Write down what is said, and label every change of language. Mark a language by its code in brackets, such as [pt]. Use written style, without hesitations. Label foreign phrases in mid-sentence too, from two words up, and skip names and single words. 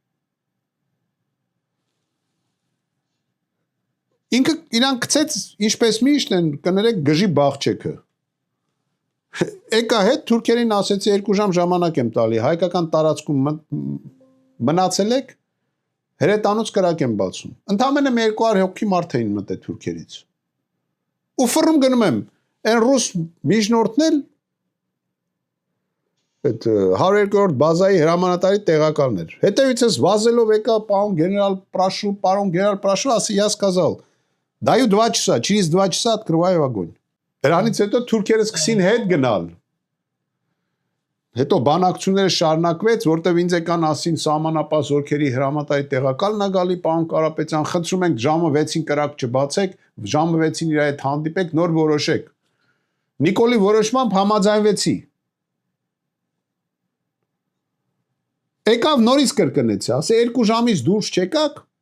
[hy] Ինքը իրան գցեց, ինչպես միշտ են, կներեք գժի բաղջեքը։ Եկա հետ թուրքերին ասեցի 2 ժամ ժամանակ եմ տալի, հայկական տարածքում մնացել եք, հրետանոց կրակ եմ բացում։ Ընդամենը 200 հոգի մարդ էին մտել թուրքերից։ Ու ֆռում գնում եմ, այն ռուս միջնորդն էլ այդ 102-րդ բազայի հրամանատարի տեղակալն էր։ Հետևից ես վազելով եկա, պարոն գեներալ Պրաշու, ասի [ru] я сказал, даю 2 часа, через 2 часа открываю огонь։ [hy] Դրանից հետո թուրքերը սկսին հետ գնալ։ Հետո բանակցությունները շարունակվեց, որտեվ ինձ եկան ասին սահմանապահ զորքերի հրամանատարի տեղակալն է գալի, պարոն Կարապետյան, խնդրում ենք ժամը 6-ին կրակ չբացեք, ժամը 6-ին իր հետ հանդիպեք, նոր որոշեք։ Նիկոլի որոշմամբ համաձայնվեցի։ Եկավ նորից կրկնեցի, ասի 2 ժամից դուրս չեկաք,